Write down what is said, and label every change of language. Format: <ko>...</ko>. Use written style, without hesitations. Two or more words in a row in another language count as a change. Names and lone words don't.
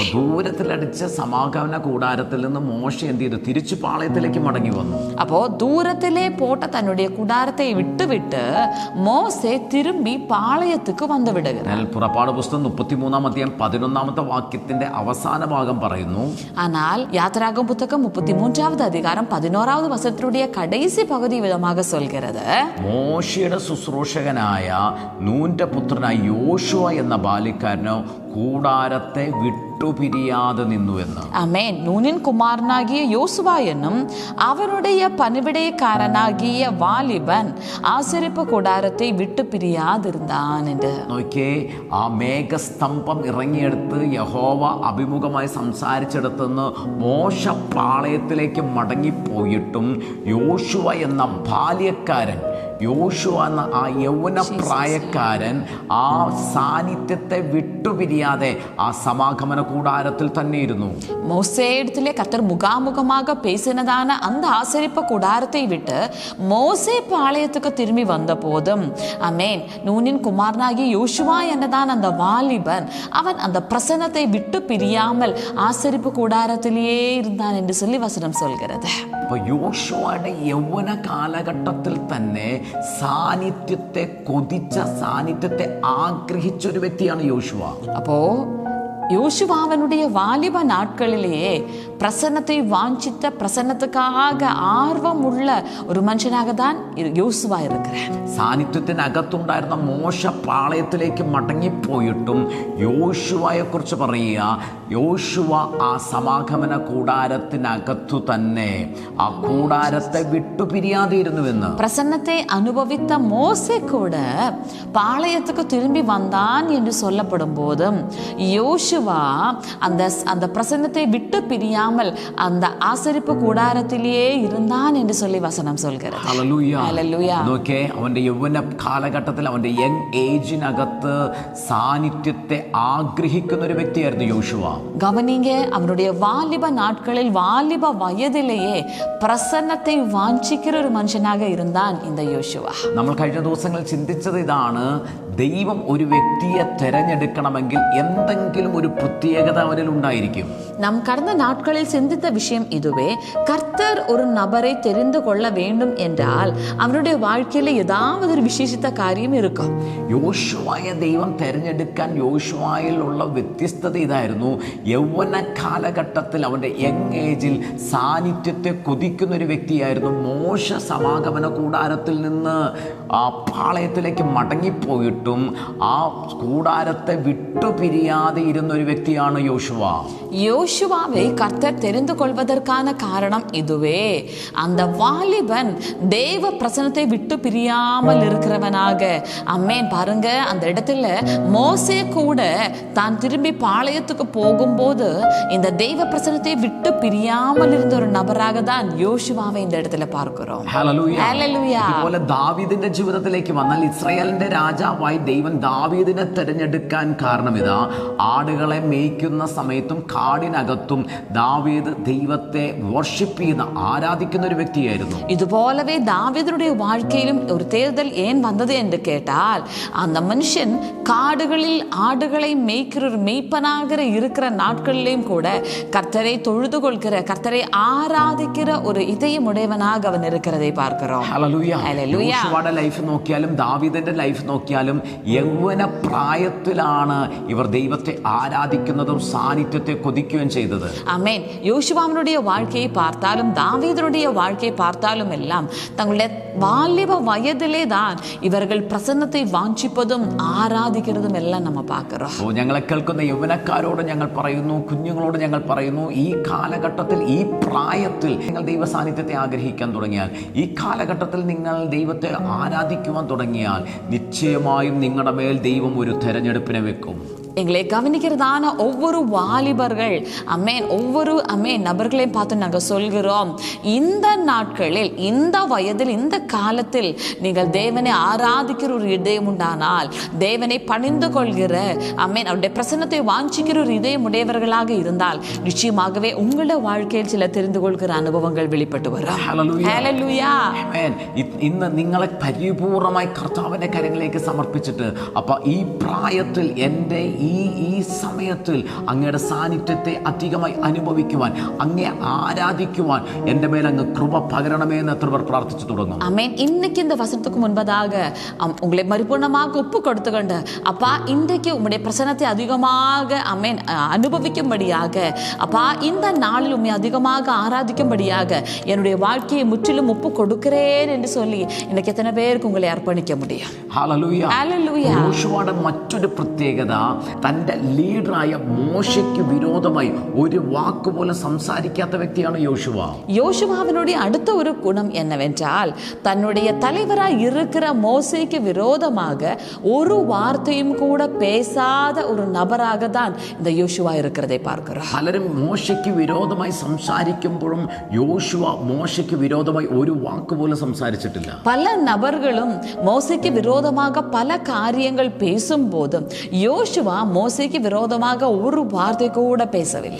<ml>ദൂരത്തിലടിച്ച സമാഗമന കൂടാരത്തിൽ നിന്ന് മോശ എന്ത് ചെയ്തു? തിരിച്ചു പാളയത്തിലേക്ക് മടങ്ങി വന്നു.</ml> <ta>அப்போ தூரத்திலே போட்ட தன்னுடைய கூடாரத்தை விட்டு மோசே திரும்பி பாளையத்துக்கு வந்து விடுகிறார்.</ta> <ml>പുറപ്പാട് പുസ്തകം 33 അധ്യായം 11 വാക്യത്തിന്റെ അവസാന ഭാഗം പറയുന്നു,</ml> <ta>ஆனால் யாத்ராகம புத்தகம் 33 அதிகாரம் 11 வசனத்தினுடைய கடைசி பகுதி விதமாக சொல்கிறது,</ta> <ml>മോശയുടെ ശുശ്രൂഷകനായ നൂന്റെ പുത്രനായ യോശുവ എന്ന ബാല്യക്കാരനോ കൂടാരത്തെ വിട്ടുപിരിയാതെ നിന്നു എന്ന്. ആമേൻ.</ml> <ta>நூனின் குமாரனாகிய யோசுவா என்னும் அவனுடைய பணிவிடைக்காரனாகிய வாலிபன் ஆசரிப்பு கூடாரத்தை விட்டுப்பிரியாதிருந்தான் என்று.</ta> <ml>നോക്കിയേ, ആ മേഘസ്തംഭം ഇറങ്ങിയെടുത്ത് യഹോവ അഭിമുഖമായി സംസാരിച്ചെടുത്തുനിന്ന് മോശ പാളയത്തിലേക്ക് മടങ്ങിപ്പോയിട്ടും യോശുവ എന്ന ബാല്യക്കാരൻ യോശുവ എന്ന ആ യൗവന പ്രായക്കാരൻ ആ സാന്നിധ്യത്തെ വിട്ടുപിരിയാതെ ആ സമാഗമന കൂടാരത്തിൽ തന്നെ ഇരുന്നു.</ml> <ta>மோசே இடத்திலே கர்த்தர் முகாமுகமாக பேசினதான அந்த ஆசரிப்பு கூடாரத்தை விட்டு மோசே பாளையத்துக்கு திரும்பி வந்த போதும் ஆமென், நூனின் குமாரனாகிய யோசுவா என்னதான் அந்த வாலிபன் அவன் அந்த பிரசன்னத்தை விட்டு பிரியாமல் ஆசரிப்பு கூடாரத்திலேயே இருந்தான் என்று சொல்லி வசனம் சொல்கிறது.</ta> <ml>അപ്പൊ യോശുവയുടെ യൗവന കാലഘട്ടത്തിൽ തന്നെ സാന്നിധ്യത്തെ കൊതിച്ച, സാന്നിധ്യത്തെ ആഗ്രഹിച്ച ഒരു വ്യക്തിയാണ് യോശുവ.</ml> <ta>அப்போ யோசுவாவனுடைய வாலிப நாட்களிலேயே பிரசன்னத்தை வாஞ்சித்த, பிரசன்னத்துக்காக ஆர்வம் உள்ள ஒரு மனுஷனாக தான் யோசுவா இருக்கிறார்.</ta> <ml>സാന്നിധ്യത്തിനകത്തുണ്ടായിരുന്ന മോശ പാളയത്തിലേക്ക് മടങ്ങിപ്പോയിട്ടും യോശുവയെ കുറിച്ച് പറയുക, യോശുവ ആ സമാഗമന കൂടാരത്തിനകത്തു തന്നെ ആ കൂടാരത്തെ വിട്ടുപിരിയാതെ ഇരുന്നുവെന്ന്.</ml> <ta>பிரசன்னத்தை அனுபவித்த மோசே கூட பாளையத்துக்கு திரும்பி வந்தான் என்று சொல்லப்படும் போதும் யோசுவா அந்த பிரசன்னத்தை விட்டு பிரியாமல் அந்த ஆசரிப்பு கூடாரத்திலேயே இருந்தான் என்று சொல்லி வசனம் சொல்கிறது.</ta> <ml>ഹല്ലേലൂയ. നോക്കേ, അവന്റെ യൗവന കാലഘട്ടത്തിൽ അവന്റെ</ml> <en>young ageിനകത്ത്</en> <ml>സാന്നിധ്യത്തെ ആഗ്രഹിക്കുന്ന ഒരു വ്യക്തിയായിരുന്നു യോശുവ.</ml> <ta>கவனிங்க, அவனுடைய வாலிப நாட்களில், வாலிப வயதிலேயே பிரசன்னத்தை வாஞ்சிக்கிற ஒரு மனுஷனாக இருந்தான் இந்த யோசுவா.</ta> <ml>നമ്മൾ കഴിഞ്ഞ ദിവസങ്ങളിൽ ചിന്തിച്ചത് ഇതാണ്: ദൈവം ഒരു വ്യക്തിയെ തെരഞ്ഞെടുക്കണമെങ്കിൽ എന്തെങ്കിലും ഒരു പ്രത്യേകത അവരിൽ ഉണ്ടായിരിക്കും.</ml> <ta>நாம் கடந்த நாட்களில் சிந்தித்த விஷயம் இதுவே. கர்த்தர் ஒரு நபரை தெரிந்து கொள்ள வேண்டும் என்றால் அவனுடைய வாழ்க்கையில ஏதாவது ஒரு விசேஷித்த காரியம் இருக்கும்.</ta> <ml>യോശുവയെ ദൈവം തെരഞ്ഞെടുക്കാൻ യോശുവയിലുള്ള വ്യത്യസ്തത ഇതായിരുന്നു: യൗവന കാലഘട്ടത്തിൽ അവന്റെ</ml> <en>young ageിൽ</en> <ml>സാന്നിധ്യത്തെ കൊതിക്കുന്ന ഒരു വ്യക്തിയായിരുന്നു. മോശ സമാഗമന കൂടാരത്തിൽ നിന്ന് ആ പാളയത്തിലേക്ക് മടങ്ങിപ്പോയിട്ടും ആ കൂടാരത്തെ വിട്ടുപിരിയാതെ ഇരുന്ന ഒരു വ്യക്തിയാണ് യോശുവ.</ml> <ta>யோசுவாவை கர்த்தர் தெரிந்து கொள்வதற்கான காரணம் இதுவே. அந்த வாலிபன் தேவ பிரசன்னத்தை விட்டு பிரியாமல் இருக்கிறவனாக. அம்மேன், பாருங்க, அந்த இடத்துல மோசே கூட தான் திரும்பி பாளையத்துக்கு போகும்போது இந்த தெய்வ பிரசன்னத்தை விட்டு பிரியாமல் இருந்த ஒரு நபராக தான் யோசுவாவை இந்த இடத்துல பார்க்கிறோம்.</ta> <ml>ഹല്ലേലൂയ. അതുപോലെ ദാവീദിന്റെ ജീവിതത്തിലേക്ക് വന്നാൽ ഇസ്രായേലിന്റെ രാജാവായി ദൈവം ദാവീദിനെ തെരഞ്ഞെടുക്കാൻ കാരണം ഇതാ: ആടുകളെ മേയ്ക്കുന്ന സമയത്തും കാടിനകത്തും ദാവീദ് ദൈവത്തെ വർഷിപ്പ് ചെയ്യുന്ന, ആരാധിക്കുന്ന ഒരു വ്യക്തിയായിരുന്നു.</ml> <ta>இதுபோலவே தாவீதுடைய வாழ்க்கையிலும் ஒரு தேர்தல் ஏன் வந்தது என்று கேட்டால், அந்த மனுஷன் காடுகளில் ஆடுகளை மேய்க்கிற ஒரு மேய்ப்பனாக இருக்கிற நாட்களிலும் கூட கர்த்தரை தொழுது கொள்கிற, கர்த்தரை ஆராதிக்கிற ஒரு இதயமுடையவனாக அவன் இருக்கிறதை பார்க்கிறோம்.</ta> <ml>യോശുവയുടെ ലൈഫ് നോക്കിയാലും ദാവീദിന്റെ ലൈഫ് നോക്കിയാലും യൗവന പ്രായത്തിലാണ് ഇവർ ദൈവത്തെ ആരാധിക്കുന്നതും സാന്നിധ്യത്തെ கொதிക്കുകയും ചെയ്തത്.</ml> <ta>ஆமென். யோசுவாவினுடைய வாழ்க்கையை பார்த்தாலும் தாவீதுடைய வாழ்க்கையை பார்த்தாலும் எல்லாம் தங்களுடைய வாலிப வயதிலே தான் இவர்கள் பிரசன்னத்தை வாஞ்சிப்பதும்</ta> <ml>ആരാധിക്കുന്നതും എല്ലാം നമ്മൾ</ml> <ta>பார்க்கிறோம்.</ta> <ml>ഞങ്ങളെ കേൾക്കുന്ന യൗവനക്കാരോട് ഞങ്ങൾ പറയുന്നു, കുഞ്ഞുങ്ങളോട് ഞങ്ങൾ പറയുന്നു, ഈ കാലഘട്ടത്തിൽ, ഈ പ്രായത്തിൽ നിങ്ങൾ ദൈവ സാന്നിധ്യത്തെ ആഗ്രഹിക്കാൻ തുടങ്ങിയാൽ, ഈ കാലഘട്ടത്തിൽ നിങ്ങൾ ദൈവത്തെ ആരാധിക്കുവാൻ തുടങ്ങിയാൽ, നിശ്ചയമായും നിങ്ങളുടെ മേൽ ദൈവം ഒരു തെരഞ്ഞെടുപ്പിനെ വെക്കും.</ml> <ta>எங்களை கவனிக்கிறதான ஒவ்வொரு வாலிபர்கள், அமேன், ஒவ்வொரு நபர்களையும் பார்த்து நாங்கள் சொல்கிறோம், இந்த நாட்களில், இந்த வயதில், இந்த காலத்தில் நீங்கள் தேவனை ஆராதிக்கிற ஒரு இதயம் உண்டானால், தேவனை பணிந்து கொள்கிற, அவருடைய பிரசன்னத்தை வாஞ்சிக்கிற ஒரு இதயம் உடையவர்களாக இருந்தால், நிச்சயமாகவே உங்களுடைய வாழ்க்கையில் சில தெரிந்து கொள்கிற அனுபவங்கள் வெளிப்பட்டு வரும். ஹல்லேலூயா.</ta> <ml>ഇന്ന് നിങ്ങളെ പരിപൂർണമായി കർത്താവിന്റെ കരങ്ങളിലേക്ക് സമർപ്പിച്ചിട്ട്, അപ്പൊ ഈ പ്രായത്തിൽ എൻ്റെ ഈ സമയത്തിൽ അങ്ങയുടെ സാന്നിധ്യത്തെ അധികമായി അനുഭവിക്കുവാൻ, അങ്ങയെ ആരാധിക്കുവാൻ എൻ്റെ മേൽ അങ്ങ് കൃപ പകരണമേ എന്ന് എത്ര പേർ പ്രാർത്ഥിച്ചു തുടങ്ങും.</ml> <ta>ஆமென். இன்னைக்கு இந்த வசனத்துக்கு முன்பதாக உங்களை பரிபூர்ணமாக ஒப்பு கொடுத்துக்கொண்டு, அப்பா இன்றைக்கு உம்முடைய பிரசன்னத்தை அதிகமாக ஆமென் அனுபவிக்கும்படியாக, அப்பா இந்த நாளில் உம்மை அதிகமாக ஆராதிக்கும்படியாக என்னுடைய வாழ்க்கையை முற்றிலும் ஒப்பு கொடுக்கிறேன் என்று சொல்லி இன்னைக்கு எத்தனை பேருக்கு உங்களை அர்ப்பணிக்க முடியும்?</ta> <ml>ഹല്ലേലൂയ. യോശുവയുടെ മറ്റൊരു പ്രത്യേകത, തൻ്റെ ലീഡറായ മോശയ്ക്ക് വിരോധമായി ഒരു വാക്കുപോലെ സംസാരിക്കാത്ത വ്യക്തിയാണ് യോശുവ.</ml> <ta>யோசுவாவினுடைய அடுத்த ஒரு குணம் என்னவென்றால் தன்னுடைய தலைவராய் இருக்கிற மோசேக்கு விரோதமாக ஒரு வார்த்தையும் கூட பேசாத ஒரு நபராக தான் இந்த யோசுவா இருக்கிறதை பார்க்கிறோம்.</ta> <ml>പലരും മോശയ്ക്ക് വിരോധമായി സംസാരിക്കുമ്പോഴും യോശുവ മോശയ്ക്ക് വിരോധമായി ഒരു വാക്കുപോലെ സംസാരിച്ചിട്ടില്ല.</ml> <ta>பல நபர்களும் மோசேக்கு விரோதமாக பல காரியங்கள் பேசும்போதும் யோசுவா மோசேக்கு விரோதமாக ஒரு வார்த்தை கூட பேசவில்லை.</ta>